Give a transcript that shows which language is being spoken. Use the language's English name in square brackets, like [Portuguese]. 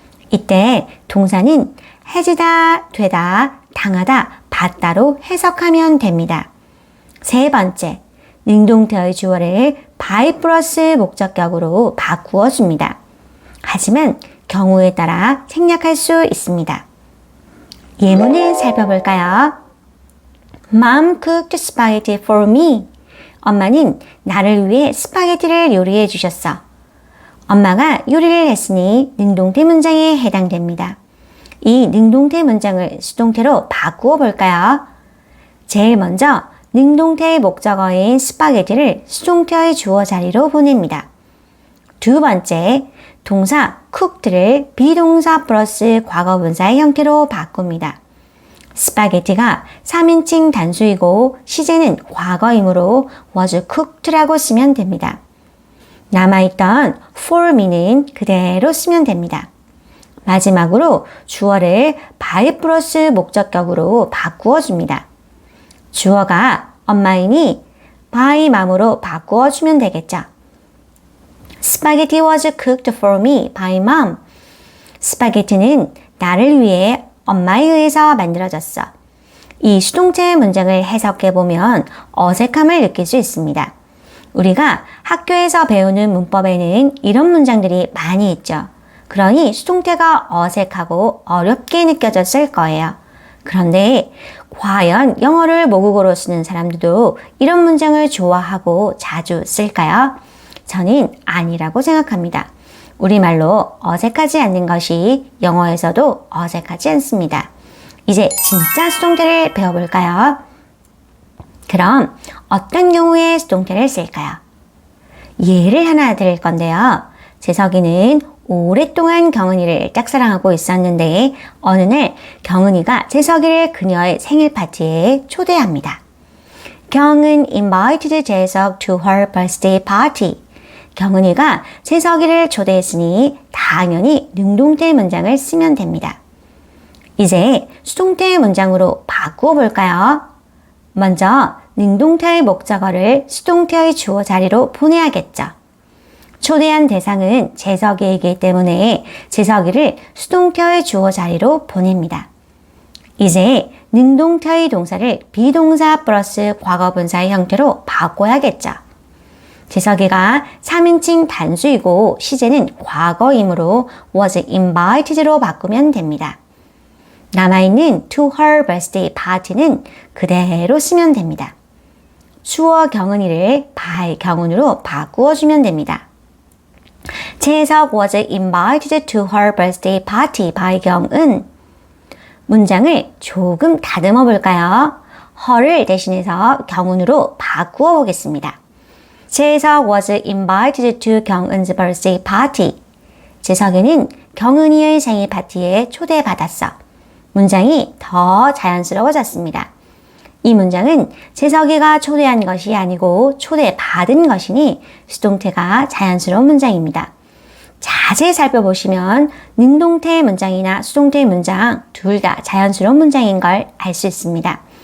[Korean] 이때 동사는 해지다, 되다, 당하다, 받다로 해석하면 됩니다. 세 번째, 능동태의 주어를 by 플러스 목적격으로 바꾸어 줍니다. 하지만 경우에 따라 생략할 수 있습니다. 예문을 살펴볼까요? [English] Mom cooked spaghetti for me. [Korean] 엄마는 나를 위해 스파게티를 요리해 주셨어. 엄마가 요리를 했으니 능동태 문장에 해당됩니다. 이 능동태 문장을 수동태로 바꾸어 볼까요? 제일 먼저 능동태의 목적어인 스파게티를 수동태의 주어 자리로 보냅니다. 두 번째, 동사 cooked를 비동사 플러스 과거분사의 형태로 바꿉니다. 스파게티가 3인칭 단수이고 시제는 과거이므로 was cooked라고 쓰면 됩니다. 남아있던 for me는 그대로 쓰면 됩니다. 마지막으로 주어를 by 플러스 목적격으로 바꾸어 줍니다. 주어가 엄마이니 by mom으로 바꾸어 주면 되겠죠. [English] Spaghetti was cooked for me by mom. [Korean] 스파게티는 나를 위해 엄마에 의해서 만들어졌어. 이 수동태 문장을 해석해보면 어색함을 느낄 수 있습니다. 우리가 학교에서 배우는 문법에는 이런 문장들이 많이 있죠. 그러니 수동태가 어색하고 어렵게 느껴졌을 거예요. 그런데 과연 영어를 모국어로 쓰는 사람들도 이런 문장을 좋아하고 자주 쓸까요? 저는 아니라고 생각합니다. 우리말로 어색하지 않는 것이 영어에서도 어색하지 않습니다. 이제 진짜 수동태를 배워볼까요? 그럼 어떤 경우에 수동태를 쓸까요? 예를 하나 드릴 건데요. 재석이는 오랫동안 경은이를 짝사랑하고 있었는데 어느 날 경은이가 재석이를 그녀의 생일 파티에 초대합니다. [English] 경은 invited 재석 to her birthday party. [Korean] 경은이가 재석이를 초대했으니 당연히 능동태 문장을 쓰면 됩니다. 이제 수동태 문장으로 바꾸어 볼까요? 먼저 능동태의 목적어를 수동태의 주어 자리로 보내야겠죠. 초대한 대상은 재석이이기 때문에 재석이를 수동태의 주어 자리로 보냅니다. 이제 능동태의 동사를 비동사 플러스 과거분사의 형태로 바꿔야겠죠. 재석이가 3인칭 단수이고 시제는 과거이므로 was invited로 바꾸면 됩니다. 남아있는 [English] to her birthday party [Korean] 는 그대로 쓰면 됩니다. 주어 경은이를 by 경은으로 바꾸어주면 됩니다. [English] 재석 was invited to her birthday party by 경은. [Korean] 문장을 조금 다듬어 볼까요? her를 대신해서 경은으로 바꾸어 보겠습니다. [English] 재석 was invited to 경은's birthday party. [Korean] 재석이는 경은이의 생일 파티에 초대받았어. 문장이 더 자연스러워졌습니다. 이 문장은 재석이가 초대한 것이 아니고 초대받은 것이니 수동태가 자연스러운 문장입니다. 자세히 살펴보시면 능동태 문장이나 수동태 문장 둘 다 자연스러운 문장인 걸 알 수 있습니다.